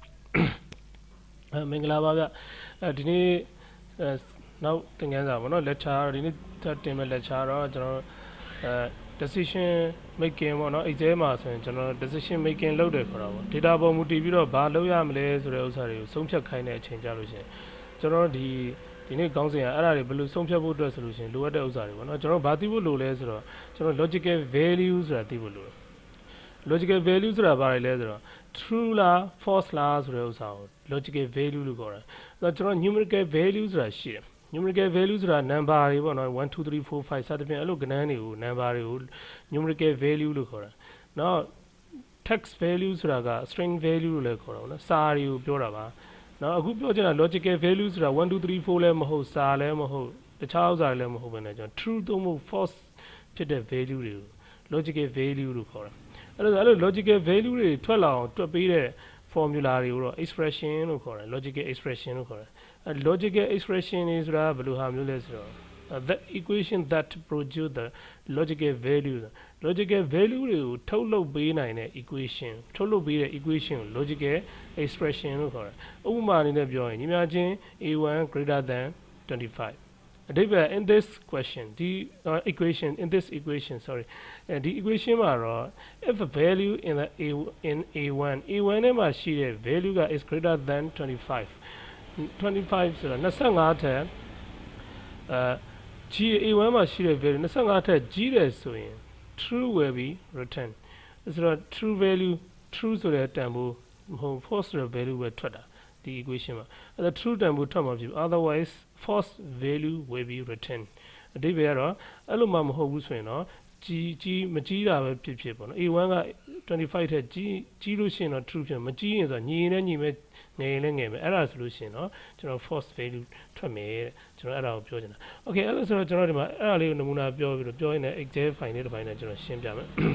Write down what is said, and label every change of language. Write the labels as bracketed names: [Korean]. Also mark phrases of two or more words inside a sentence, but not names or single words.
[Burmese] မင်္ဂလာပါဗျဒီနေ့နောက်သင်ခန်းစာပေါ့နော် lecture ဒီနေ့တင်မဲ့ lecture တော့ကျွန်တော် [English] decision making [Burmese] ပေါ့နော် exam မှာဆိုရင်ကျွန်တော် [English] decision making [Burmese] လုပ်တယ်ခေါ်တာပေါ့ data ပေါ်မူတည်ပြီးတော့ဘာလုပ်ရမလဲဆိုတဲ့ဥစ္စာတွေကိုဆုံးဖြတ်ခိုင်းတဲ့အချိန်ကြလို့ရှိရင်ကျွန်တော်ဒီနေ့ကောင်းစဉ်ကအဲ့ဒါတွေဘယ်လိုဆုံးဖြတ်ဖို့အတွက်ဆိုလို့ရှိရင်လိုအပ်တဲ့ဥစ္စာတွေပေါ့ နော်ကျွန်တော်ဘာသိဖို့လိုလဲဆိုတော့ကျွန်တော် [English] logical value [Burmese] ဆိုတာသိဖို့လိုတယ် [English] logical value [Burmese] ဆိုတာဘာလဲဆိုတော့ true လား false လားဆိုတဲ့ဥစ္စာကို [English] logical value [Burmese] လို့ခေါ်တယ်အဲ့တော့ကျွန်တော် [English] numerical value [Burmese] ဆိုတာရှိတယ် [English] numerical value [Burmese] ဆိုတာ number တွေပေါ့နော်1 2 3 4 5စသဖြင့်အဲ့လိုကဏ္ဍ တွေကို number တွေကို [English] numerical value [Burmese] လို့ခေါ်တယ်နောက် [English] text value [Burmese] ဆိုတာက [English] string value [Burmese] လို့လည်းခေါ်တာပေါ့နော်စာတွေကိုပြောတာပါနောက်အခုပြောချင်တာ [English] logical value [Burmese] ဆိုတာ1 2 3 4လည်းမဟုတ်စာလည်းမဟုတ် တခြားဥစ္စာတွေလည်းမဟုတ်ဘဲနဲ့ကျွန်တော် true သို့မဟုတ် false ဖြစ်တဲ့ value တွေကို [English] logical value [Burmese] လို့ခေါ်တယ်အဲ့လို [English] logical value [Burmese] တွေထွက်လာအောင်တွက်ပေး တဲ့ formula တွေကိုတော့ expression လို့ခေါ်တယ် [English] logical expression [Burmese] လို့ခေါ်တယ် [English] logical expression [Burmese] တွေဆိုတာဘယ်လိုဟာမျိုးလဲဆိုတော့ [English] the equation that produce the logical value logical value [Burmese] တွေကိုထုတ်လုပ်ပေးနိုင်တဲ့ equation ထုတ်လုပ်ပေးတဲ့ equation ကို [English] logical expression [Burmese] လို့ခေါ်တယ်ဥပမာအနေနဲ့ပြောရင်ညီမချင်း [English] a1 greater than 25 [Burmese] အဓိပ္ပာယ် [English] in this question the equation in this equation sorry the equation [Burmese] မှာတော့ [English] if a value in the a1 [Burmese] ထဲမှာရှိတဲ့ value က [English] is greater than 25 [Burmese] 25 ဆိုတာ25ထက် G a1 မှာရှိတဲ့ value 25ထက်ကြီးတယ်ဆိုရင် [English] true will be returned [Burmese] ဆိုတော့ [English] true value [Burmese] true ဆိုတဲ့တန်ဖိုးမဟုတ် false ဆိုတဲ့ value ပဲထွက်တာဒီ equation မှာအဲ့ဒါ true တန်ဖိုးထွက်မှာဖြစ် [English] otherwise false value will be returned [Burmese] အဓိပ္ပာယ်ကတော့အဲ့လိုမှမဟုတ်ဘူးဆိုရင်တော့ကြီးမကြီးတာပဲဖြစ်ဖြစ်ပေါ့နော် a1 က25ထက်ကြီးလို့ရှိရင်တော့ true ဖြစ်မကြီးရင်ဆိုတော့ညီရင်လည်းညီမယ်ငယ်ရင်လည်းငယ်မယ်အဲ့ဒါဆိုလို့ရှိရင်တော့ကျွန်တော် [English] false value [Burmese] ထွက်မယ်တဲ့ကျွန်တော်အဲ့ဒါကိုပြောချင်တာ okay အဲ့လိုဆိုတော့ကျွန်တော်ဒီမှာအဲ့ဒါလေးကိုနမူနာပြောပြီးတော့ပြောရင်လည်း [English] excel file [Burmese] လေးတစ်ပိုင်းနဲ့ကျွန်တော်ရှင်းပြမယ်